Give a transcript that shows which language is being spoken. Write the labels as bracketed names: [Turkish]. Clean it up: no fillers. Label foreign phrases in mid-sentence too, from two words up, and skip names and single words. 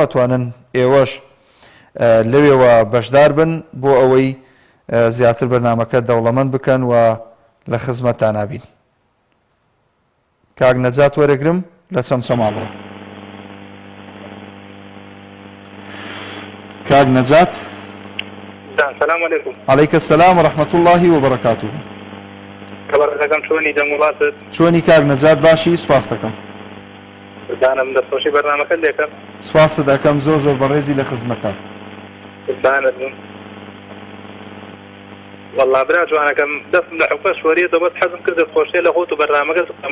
[Central Kurdish] ئەتوانن ئێوەش لەوێوە بەشدار بن بۆ ئەوەی زیاتر بەرنامەکە دەوڵەمەند بکەن و لە خزمەتتان نابین. کاک نەجات وەرەگرم لە چەمچەماڵەوە. کاک نەجات. [Arabic] السلام عليكم. عليك السلام ورحمة الله وبركاته. [Central Kurdish] خبرەکەم چۆنی دەموڵاتت؟ چۆنی کاک نەجات؟ باشی، سوپاس دەکەم. دانم دەستخۆشی بەرنامەکە لێکم. سوپاست دەکەم، زۆر بەڕێزی لە خزمەتتان. دانت بووم. وەڵڵا برا جوانەکەم دەستم لە حکومەت شوەریەوە بەس حەزم کرد خۆشیە لە خۆت و بەرنامەکە بکەم.